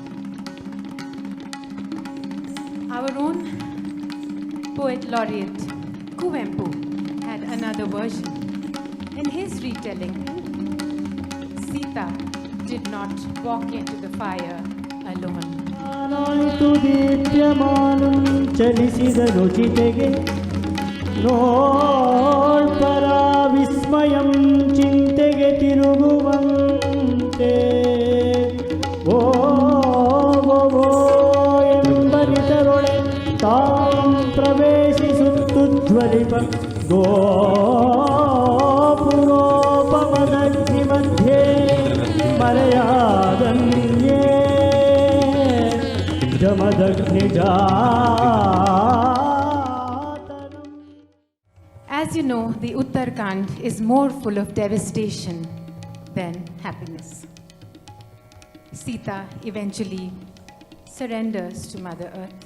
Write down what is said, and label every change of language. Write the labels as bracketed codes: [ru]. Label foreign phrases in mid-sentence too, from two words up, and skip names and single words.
[en] Our own poet laureate Kuvempu had another version. In his retelling, Sita did not walk into the fire alone. [kn] ನಾನಾಯ್ತು ದೀಪ್ಯಮಾನಂ ಚಲಿಸಿದ ರುಚಿತೆಗೆ ನೋಡ್ಪರ ವಿಸ್ಮಯಂ ಚಿಂತೆಗೆ ತಿರುಗುವಂತೆ ಓ ಎಂಬರಿತರೊಳೆ ತಾಂ ಪ್ರವೇಶಿಸುತ್ತುಜ್ವಲಿಪ ಗೋಪುರೋಪಮದಗ್ನಿ ಮಧ್ಯೆ ಮರೆಯಾದನ್ಯೇ [en] As you know, the Uttarakhand is more full of devastation than happiness. Sita eventually surrenders to Mother Earth.